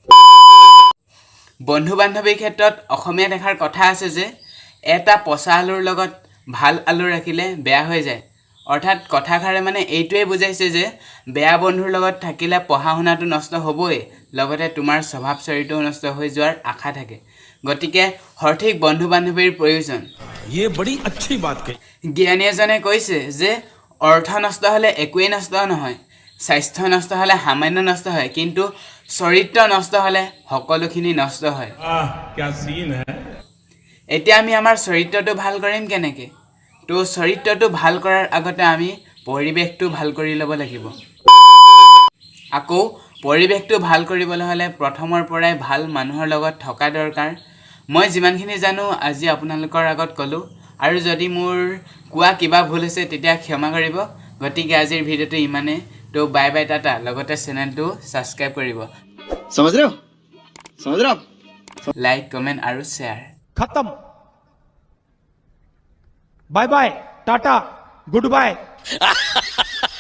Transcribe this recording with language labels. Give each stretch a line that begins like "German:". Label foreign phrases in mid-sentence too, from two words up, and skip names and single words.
Assamese: বন্ধু বান্ধৱীৰ ক্ষেত্ৰত অসমীয়া দেখাৰ কথা আছে যে এটা পচা আলুৰ লগত ভাল আলু ৰাখিলে বেয়া হৈ যায় অৰ্থাৎ কথাষাৰে মানে এইটোৱে বুজাইছে যে বেয়া বন্ধুৰ লগত থাকিলে পঢ়া শুনাটো নষ্ট হ'বই লগতে তোমাৰ স্বভাৱ চৰিত্ৰও নষ্ট হৈ যোৱাৰ আশা থাকে গতিকে সঠিক বন্ধু বান্ধৱীৰ প্ৰয়োজন
Hindi: ये बड़ी अच्छी बात कही
Assamese: জ্ঞানী এজনে কৈছে যে অৰ্থ নষ্ট হ'লে একোৱেই নষ্ট নহয় স্বাস্থ্য নষ্ট হ'লে সামান্য নষ্ট হয় কিন্তু চৰিত্ৰ নষ্ট হ'লে সকলোখিনি নষ্ট হয়
Hindi: क्या सीन है
Assamese: এতিয়া আমি আমাৰ চৰিত্ৰটো ভাল কৰিম কেনেকৈ তো চৰিত্ৰটো ভাল কৰাৰ আগতে আমি পৰিৱেশটো ভাল কৰি ল'ব লাগিব আকৌ পৰিৱেশটো ভাল কৰিবলৈ হ'লে প্ৰথমৰ পৰাই ভাল মানুহৰ লগত থকা দৰকাৰ মই যিমানখিনি জানো আজি আপোনালোকৰ আগত ক'লোঁ আৰু যদি মোৰ কোৱা কিবা ভুল হৈছে তেতিয়া ক্ষমা কৰিব গতিকে আজিৰ ভিডিঅ'টো ইমানে তো
English: bye bye tata
Assamese: লগতে চেনেলটো ছাবস্ক্ৰাইব কৰিব
Hindi: समझ रहे हो आप
English: like comment
Assamese: আৰু শ্বেয়াৰ
English: खत्म bye bye tata good bye